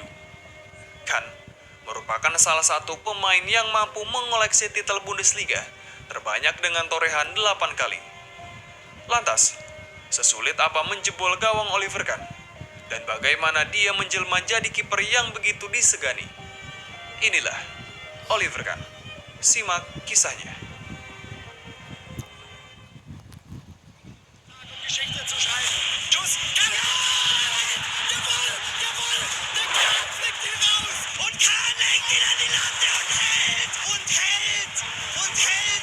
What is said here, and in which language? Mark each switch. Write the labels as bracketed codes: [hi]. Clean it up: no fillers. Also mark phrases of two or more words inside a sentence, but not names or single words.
[id] Kahn merupakan salah satu pemain yang mampu mengoleksi titel Bundesliga terbanyak dengan torehan 8 kali. Lantas, sesulit apa menjebol gawang Oliver Kahn? Dan bagaimana dia menjelma jadi kiper yang begitu disegani? Inilah Oliver Kahn. Simak kisahnya. [de] Geschichte zu schreiben. Schuss. Jawohl! Jawohl! Der Kahn flickt ihn raus. Und Kahn legt ihn an die Latte und hält. Und hält. Und hält.